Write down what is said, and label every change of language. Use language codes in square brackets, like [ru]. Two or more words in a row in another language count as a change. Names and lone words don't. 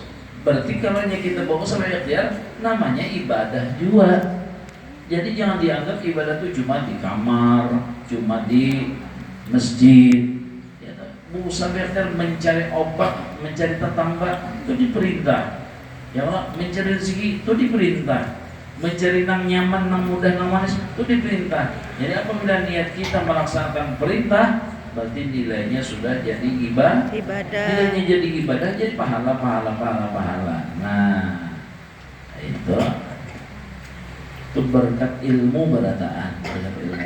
[id] Berarti kalau kita berusaha ya namanya ibadah juga. Jadi jangan dianggap ibadah itu cuma di kamar, cuma di masjid. Ya, berusaha mencari obat, mencari tetangga itu diperintah. Ya Allah, mencari rezeki itu diperintah, mencari nang nyaman, nang mudah, nang manis itu diperintah. Jadi apabila niat kita melaksanakan perintah, berarti nilainya sudah jadi ibadah. Nilainya jadi ibadah, jadi pahala. Nah, itu berkat ilmu berataan, berkat ilmu.